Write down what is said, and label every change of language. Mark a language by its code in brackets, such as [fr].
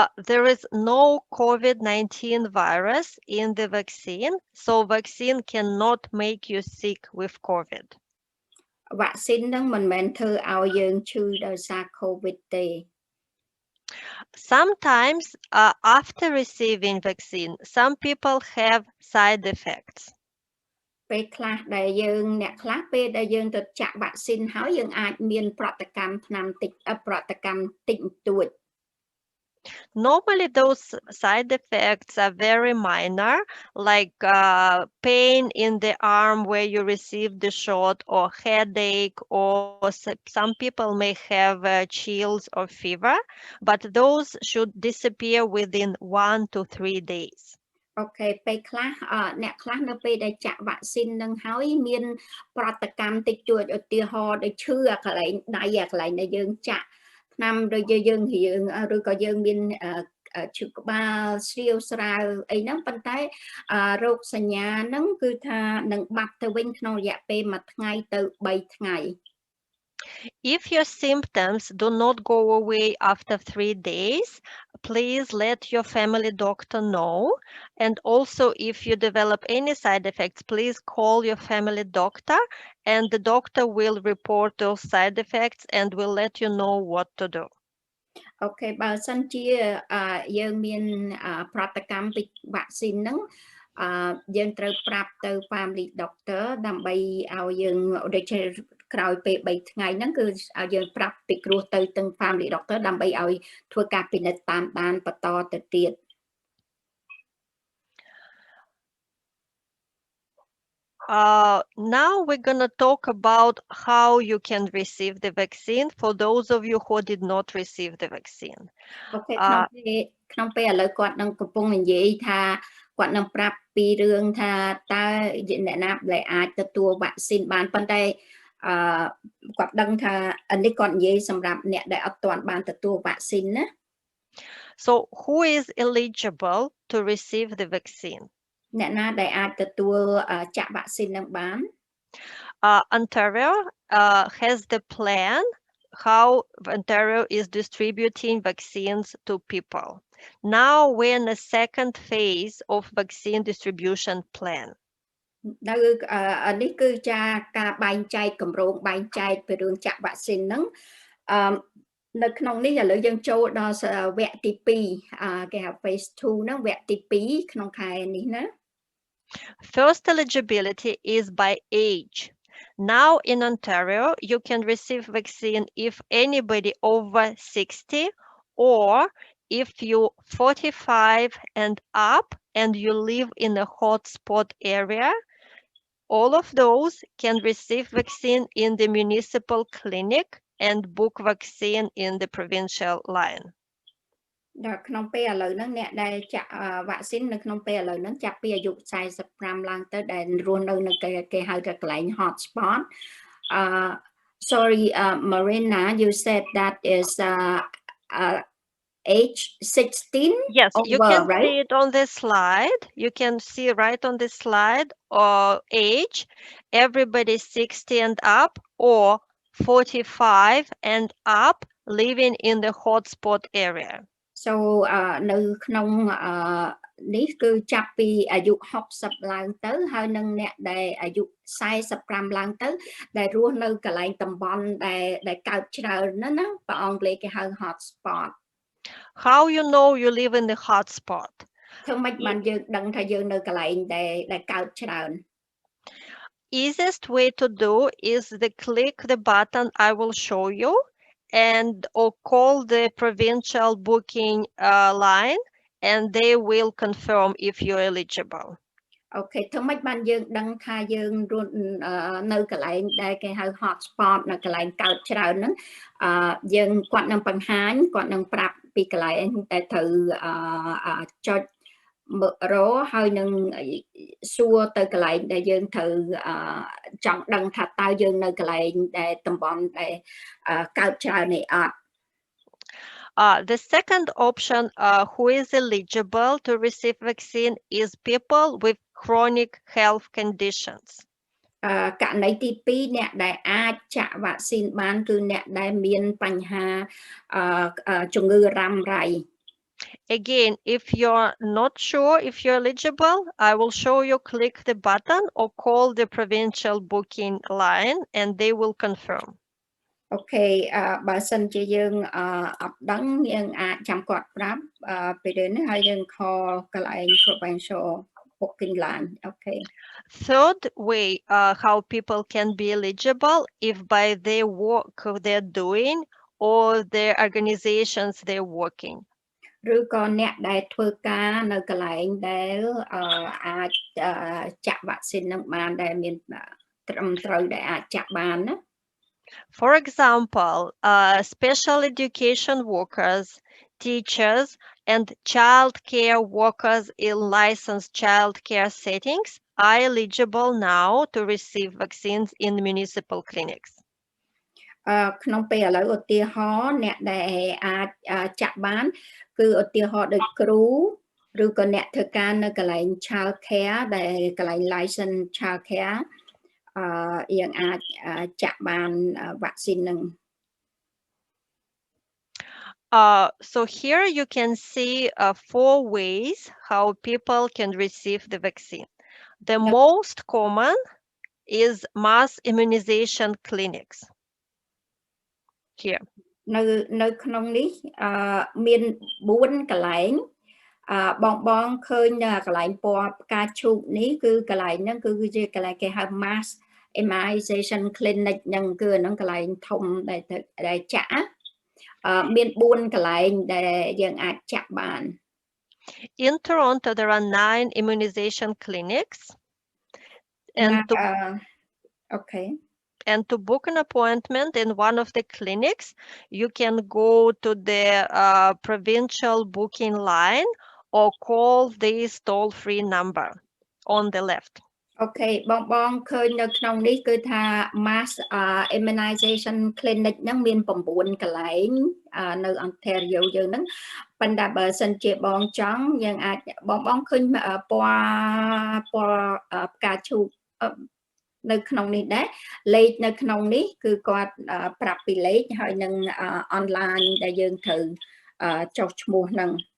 [en] There is no COVID-19 virus in the vaccine, so vaccine cannot make you sick with COVID. [km] វ៉ាក់ស៊ីនហ្នឹងមិនមែនធ្វើឲ្យយើងឈឺដោយសារ COVID ទេ [en] Sometimes, after receiving vaccine, some people have side effects. [km] ពេលខ្លះដែលយើងអ្នកខ្លះពេលដែលយើងទៅចាក់វ៉ាក់ស៊ីនហើយយើងអាចមានប្រតិកម្មថ្នាំតិចប្រតិកម្មតិចតួច [en] Normally, those side effects are very minor, like pain in the arm where you receive the shot, or headache, or some people may have chills or fever, but those should disappear within 1 to 3 days. [km] អូខេពេលខ្លះអ្នកខ្លះនៅពេលដែលចាក់វ៉ាក់ស៊ីននឹងហើយមានប្រតិកម្មតិចតួចឧទាហរណ៍ដូចឈឺអាកន្លែងដៃអាកន្លែងដែលយើងចាក់ថ្នាំដូចយើងរៀងឬក៏យើងមានឈឺក្បាលស្រាវស្រាវអីហ្នឹងប៉ុន្តែរោគសញ្ញាហ្នឹងគឺថានឹងបាត់ទៅវិញក្នុងរយៈពេល1ថ្ងៃទៅ3ថ្ងៃ [en] If your symptoms do not go away after 3 days, please let your family doctor know. And also, if you develop any side effects, please call your family doctor, and the doctor will report those side effects and will let you know what to do. [km] អូខេបើសិនជាយើងមានប្រតិកម្មពីវ៉ាក់ស៊ីនហ្នឹងយើងត្រូវប្រាប់ទៅ family doctor ដើម្បីឲ្យយើងដូចជាក្រោយពេល3ថ្ងៃហ្នឹងគឺឲ្យយើងប្រាប់ពិគ្រោះទៅទាំង family doctor ដើម្បីឲ្យធ្វើការពិនិត្យតាមដានបន្តទៅទៀត [en] Now we're going to talk about how you can receive the vaccine for those of you who did not receive the vaccine. [km] អូខេក្នុងពេលឥឡូវគាត់នឹងកំពុងនិយាយថាគាត់នឹងប្រាប់ពីរឿងថាតើអ្នកណាដែលអាចទទួលវ៉ាក់ស៊ីនបានប៉ុន្តែគាត់ដឹងថានេះគាត់និយាយសម្រាប់អ្នកដែលអត់ទាន់បានទទួលវ៉ាក់ស៊ីនណា [en] So who is eligible to receive the vaccine? [km] អ្នកណាដែលអាចទទួលចាក់វ៉ាក់ស៊ីននឹងបាន [en] Ontario has the plan how Ontario is distributing vaccines to people. Now we're in the second phase of vaccine distribution plan. [km] នៅនេះគឺការបែងចែកគម្រោងបែងចែកពីរឿងចាក់វ៉ាក់ស៊ីនហ្នឹងនៅក្នុងនេះឥឡូវយើងចូលដល់វគ្គទី2គេហៅ phase 2 ហ្នឹងវគ្គទី2ក្នុងខែនេះណា [en] First eligibility is by age. Now in Ontario, you can receive vaccine if anybody over 60 or if you're 45 and up and you live in a hotspot area. All of those can receive vaccine in the municipal clinic and book vaccine in the provincial line. [km] ដល់ក្នុងពេលឥឡូវហ្នឹងអ្នកដែលចាក់វ៉ាក់ស៊ីននៅក្នុងពេលឥឡូវហ្នឹងចាប់ពីអាយុ45ឡើងទៅដែលរស់នៅគេហៅថាកន្លែង hotspot [en] sorry Marina you said that is age 16 yes over, you can right? see it on this slide. You can see right on this slide age everybody 60 and up or 45 and up living in the hotspot area. [km] So នៅក្នុងនេះគឺចាប់ពីអាយុ60ឡើងទៅហើយនឹងអ្នកដែលអាយុ45ឡើងទៅដែលរស់នៅកន្លែងតំបន់ដែលកើតច្រើនណាបើអង់គ្លេសគេហៅ hotspot. [en] How you know you live in the hotspot? [km] ធ្វើម៉េចបានយើងដឹងថាយើងនៅកន្លែងដែលកើតច្រើន [en] Easiest way to do is to click the button I will show you and or call the provincial booking line and they will confirm if you're eligible. [km] អូខេធ្វើម៉េចបានយើងដឹងថាយើងរស់នៅកន្លែងដែលគេហៅ hotspot នៅកន្លែងកើតច្រើនហ្នឹងយើងគាត់នឹងបង្ហាញគាត់នឹងប្រាប់ពីកន្លែងដែលត្រូវចុច រហើយនឹងសួរទៅកន្លែងដែលយើងត្រូវចង់ដឹងថាតើយើងនៅកន្លែងដែលតំបន់ដែលកើតច្រើននេះអត់ [en] The second option, who is eligible to receive vaccine, is people with chronic health conditions. [km] ករណីទី2អ្នកដែលអាចចាក់វ៉ាក់ស៊ីនបានគឺអ្នកដែលមានបញ្ហាជំងឺរ៉ាំរ៉ៃ [en] Again, if you're not sure if you're eligible, I will show you click the button or call the provincial booking line and they will confirm. [km] អូខេបើសិនជាយើងអត់ដឹងយើងអាចចាំគាត់ប្រាប់ពេលនេះហើយយើង call កន្លែង provincial booking line. [en] Okay. Third way, how people can be eligible if by their work they're doing or their organizations they're working. [km] ឬក៏អ្នកដែលធ្វើការនៅកន្លែងដែលអាចចាក់វ៉ាក់ស៊ីននឹងបានដែលមានត្រឹមត្រូវដែលអាចចាក់បានណា [en] For example, special education workers, teachers, and child care workers in licensed child care settings are eligible now to receive vaccines in municipal clinics. [km] ក្នុងពេលឥឡូវឧទាហរណ៍អ្នកដែលអាចចាក់បានគឺឧទាហរណ៍ដូចគ្រូឬក៏អ្នកធ្វើការនៅកន្លែង child care ដែលកន្លែង license child care យើងអាចចាក់បានវ៉ាក់ស៊ីននឹង [en] So here you can see 4 ways how people can receive the vaccine. The most common is mass immunization clinics. Here. [km] នៅក្នុងនេះមាន4កន្លែងបងឃើញនៅកន្លែងពណ៌ផ្កាឈូកនេះគឺកន្លែងហ្នឹងគឺជាកន្លែងគេហៅ mass immunization clinic ហ្នឹងគឺហ្នឹងកន្លែងធំដែលចាក់មាន4កន្លែงដែលយើងអាចចាក់បាន [en] In Toronto there are 9 immunization clinics and to book an appointment in one of the clinics you can go to the provincial booking line or call this toll-free number on the left. [km] អូខេបងឃើញនៅក្នុងនេះគឺថា mass immunization clinic ហ្នឹងមាន9កន្លែងនៅ Ontario យើងហ្នឹងប៉ុន្តែបើសិនជាបងចង់យើងអាចបងឃើញពណ៌ផ្កាឈូកនៅក្នុងនេះដែរលេខនៅក្នុងនេះគឺគាត់ប្រាប់ពីលេខហើយនឹង online ដែលយើងត្រូវចុះឈ្មោះហ្នឹង